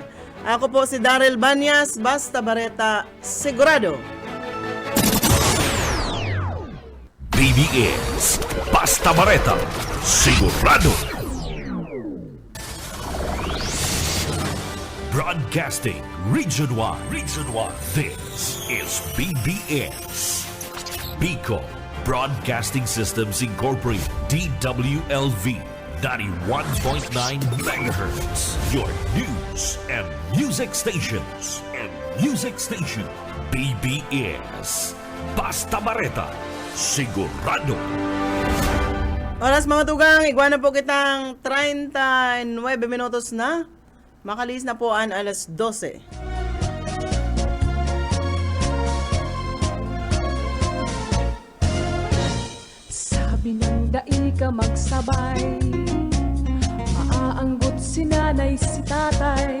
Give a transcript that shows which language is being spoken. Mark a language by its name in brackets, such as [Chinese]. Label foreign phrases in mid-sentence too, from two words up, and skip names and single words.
[Bikol] Ako po si Daryl Banyas, basta bareta sigurado. BBS Basta Bareta Sigurado. [English] Broadcasting Region 1. This is BBS Bicol Broadcasting Systems Incorporated, DWLV 91.9 megahertz. Your news and music stations. [Bikol] BBS Basta Bareta Sigurado. Oras mga tugang, iguana po kitang 39 minutos na. Makalis na po ang alas 12. Sabi ng dai ka magsabay, maaanggot si nanay si tatay.